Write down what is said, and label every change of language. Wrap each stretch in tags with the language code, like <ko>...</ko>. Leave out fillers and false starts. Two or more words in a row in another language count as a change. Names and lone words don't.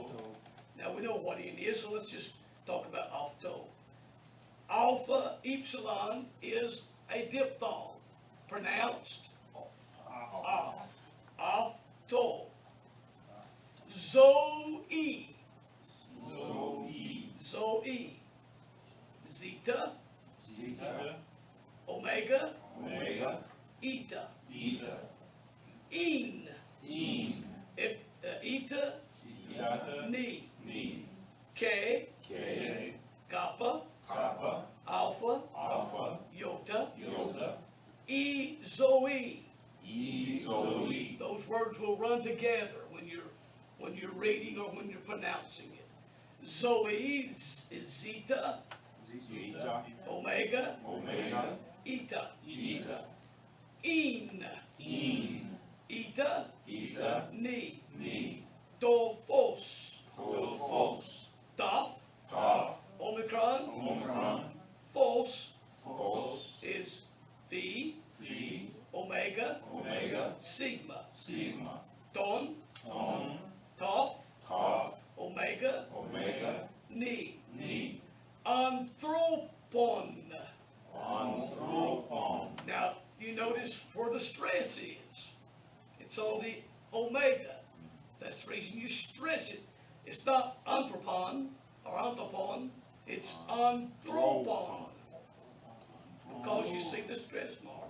<en>Now we know what in is, so let's just talk about of to. Alpha epsilon is a diphthong, pronounced off. Off to. Zoe. Zoe. Zoe. Zeta. Zeta. Omega. Omega. Eta. Eta. In. In. Eta. Eta. Ni. Ni. K. K. Kappa. Kappa. E-Zoe. Zoe. Those words will run together when you're reading or when you're pronouncing it. Zoe is zeta, Zeta. omega, Omega. eta. Eta. In, eta, Eta. ni. Ni. Tophos, Phos. toph, Toph. omicron, Omicron. phos Phos. is phi, Phi. omega, Omega. sigma. Sigma. Ton, Ton. toph, Toph. omega, Omega. ni. Ni. Anthropon. Anthropon. Now, you notice where the stress is. It's on the omega. That's the reason you stress it. It's not anthropon or anthropon. It's anthropon. Because you see the stress mark.</en>